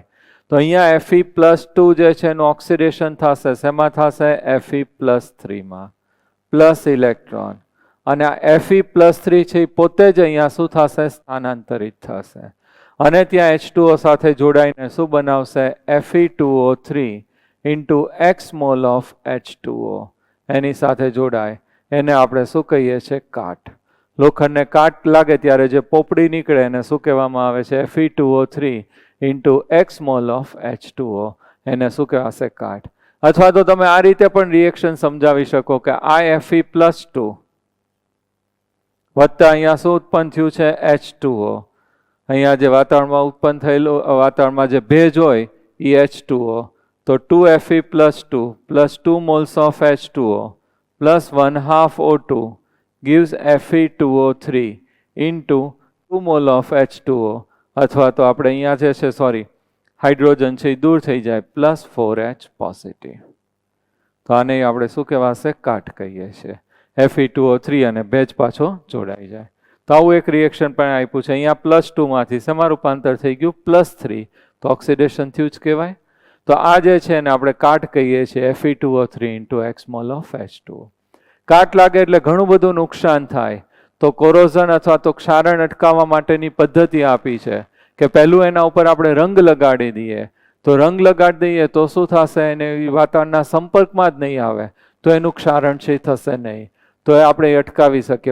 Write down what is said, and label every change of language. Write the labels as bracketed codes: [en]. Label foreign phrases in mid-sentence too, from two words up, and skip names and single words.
[gu] તો અહીંયા Fe+2 જે છે એનું ઓક્સિડેશન થશે. શેમાં થશે? Fe+3 માં. [en] plus electron. [gu] અને આ Fe+3 છે એ પોતે જ અહીંયા શું થશે? સ્થાનાંતરિત થશે. અને ત્યાં H2O સાથે જોડાઈને શું બનાવશે? [en] Fe2O3 into X mole of H2O. [gu] એની સાથે જોડાય એને આપણે શું કહીએ છીએ? કાટ. લોખંડને કાટ લાગે ત્યારે જે પોપડી નીકળે એને શું કહેવામાં આવે છે? [en] Fe2O3 into X mole of H2O. [gu] એને શું કહેવાશે? કાટ. અથવા તો તમે આ રીતે પણ રિએક્શન સમજાવી શકો કે આ Fe+2 વત્તા અહીંયા શું ઉત્પન્ન થયું છે? H2O. અહીંયા જે વાતાવરણમાં ઉત્પન્ન થયેલું વાતાવરણમાં જે ભેજ હોય એ H2O. [en] તો 2Fe+2 plus 2 moles of H2O plus 1/2 O2 gives Fe2O3 into 2 mole of H2O. [gu] અથવા તો આપણે અહીંયા જે છે હાઇડ્રોજન છે એ દૂર થઈ જાય [en] plus 4H positive. [gu] તો આને આપણે શું કહેવાશે? કાટ કહીએ છીએ. Fe2O3 અને ભેજ પાછો જોડાઈ જાય. તો આવું એક રિએક્શન પણ આપ્યું છે. અહીંયા +2 માંથી શેમાં રૂપાંતર થઈ ગયું? +3. તો ઓક્સિડેશન થયું જ કહેવાય. તો આ જે છે એને આપણે કાટ કહીએ છીએ. [en] Fe2O3 into X mole of H2O. [gu] કાટ લાગે એટલે ઘણું બધું નુકસાન થાય. તો કોરોઝન અથવા તો ક્ષારણ અટકાવવા માટેની પદ્ધતિ આપી છે કે પહેલું એના ઉપર આપણે રંગ લગાડી દઈએ. તો રંગ લગાડી દઈએ તો શું થશે? એને વાતાવરણના સંપર્કમાં જ નહીં આવે તો એનું ક્ષારણ છે થશે નહીં, તો એ આપણે અટકાવી શકીએ.